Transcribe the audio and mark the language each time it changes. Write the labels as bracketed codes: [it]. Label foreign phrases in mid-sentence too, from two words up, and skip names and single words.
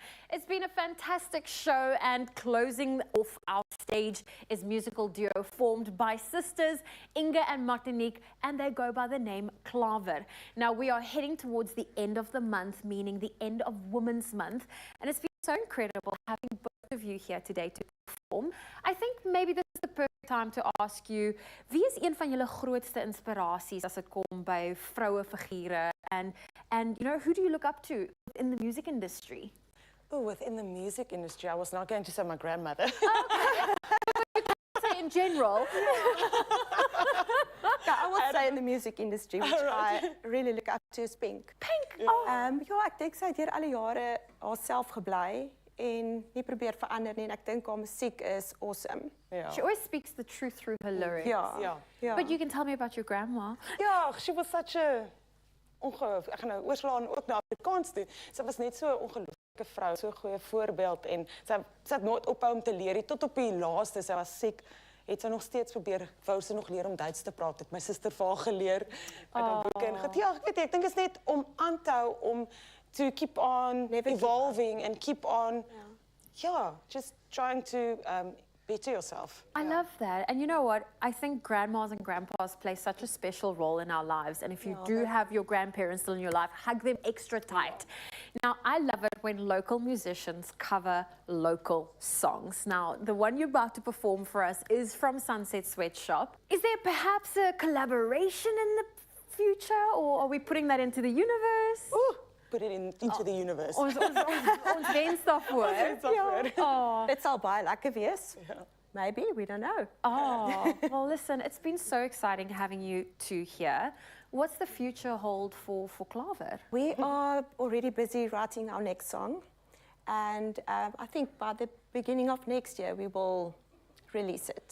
[en] It's been a fantastic show, and closing off our stage is musical duo formed by sisters Inga and Martinique, and they go by the name Clava. Now we are heading towards the end of the month, meaning the end of Women's Month, and it's been so incredible having both of you here today to perform. I think maybe this is the perfect time to ask you, [af] wie is een van julle grootste inspirasies as dit kom by vrouwefigure, [en] and you know, who do you look up to in the music industry? Oh, within the music industry, I was not going to say my grandmother. Say in general. Yeah, I would say in the music industry, which I really look up to is Pink. Pink? Oh. [af] Ja, ek dink sy het deur alle jare haarself gebly en nie probeer verander nie, en ek dink haar musiek is awesome. [en] She always speaks the truth through her lyrics. Ja. But you can tell me about your grandma. [af] Ja, [en] she was such a [af] ek gaan nou oorslaan ook na Afrikaans toe. Sy was net so 'n ongelooflike vrou, so 'n goeie voorbeeld, en sy het nooit ophou om te leer. Tot op die laaste, sy was siek, het sy nog steeds probeer, wou sy nog leer om Duits te praat. Het my suster vir haar geleer uit haar boeke en ja, ek weet nie, ek dink is net om aan te hou, om [en] to keep on evolving and keep on just trying to better yourself. I love that. And you know what? I think grandmas and grandpas play such a special role in our lives. And if you do have your grandparents still in your life, hug them extra tight. Now, I love it when local musicians cover local songs. Now, the one you're about to perform for us is from Sunset Sweatshop. Is there perhaps a collaboration in the future, or are we putting that into the universe? Ooh, put it into the universe. [af] Ons wens daarvoor. Dit sal baie lekker wees. [en] Maybe, we don't know. Oh, well, listen, it's been so exciting having you two here. What's the future hold for Clava? We are already busy writing our next song, and I think by the beginning of next year we will release it.